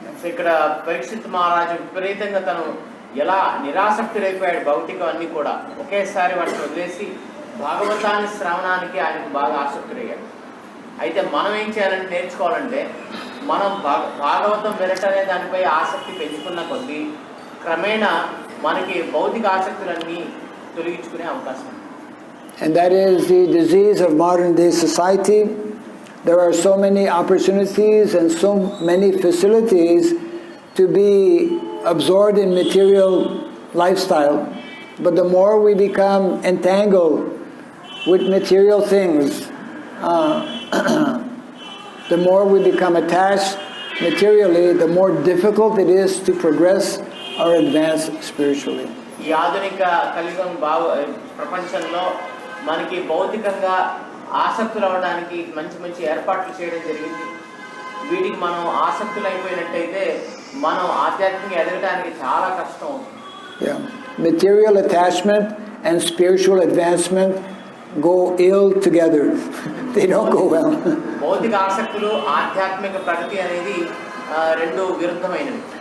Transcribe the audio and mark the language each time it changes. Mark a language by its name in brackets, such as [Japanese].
[Telugu] ఇక్కడ పరీక్షిత్ మహారాజు విపరీతంగా తను ఎలా నిరాసక్తుడైపోయాడు, భౌతికం అన్ని కూడా ఒకేసారి వాటిని వదిలేసి భాగవతాన్ని శ్రవణానికి ఆయనకు బాగా ఆసక్తుడయ్యాడు. అయితే మనం ఏం చేయాలని నేర్చుకోవాలంటే, మనం భాగవతం వినటనే దానిపై ఆసక్తి పెంచుకున్న కొద్దీ క్రమేణా మనకి భౌతిక ఆసక్తులన్నీ తొలగించుకునే అవకాశం. [English] And that is the disease of modern day society. There are so many opportunities and so many facilities to be absorbed in material lifestyle, but the more we become entangled with material things, the more we become attached materially, the more difficult it is to progress or advance spiritually. [Telugu] ఈ ఆధునిక కలియుగం ప్రపంచంలో మనకి భౌతికంగా ఆసక్తులు అవ్వడానికి మంచి మంచి ఏర్పాట్లు చేయడం జరిగింది. వీటికి మనం ఆసక్తులు అయిపోయినట్టయితే మనం ఆధ్యాత్మికంగా ఎదగడానికి చాలా కష్టం అవుతుంది. [English] Yeah. Material attachment and spiritual advancement go ill together. They don't go well. [Telugu] భౌతిక ఆసక్తులు ఆధ్యాత్మిక ప్రగతి అనేది రెండు విరుద్ధమైనవి.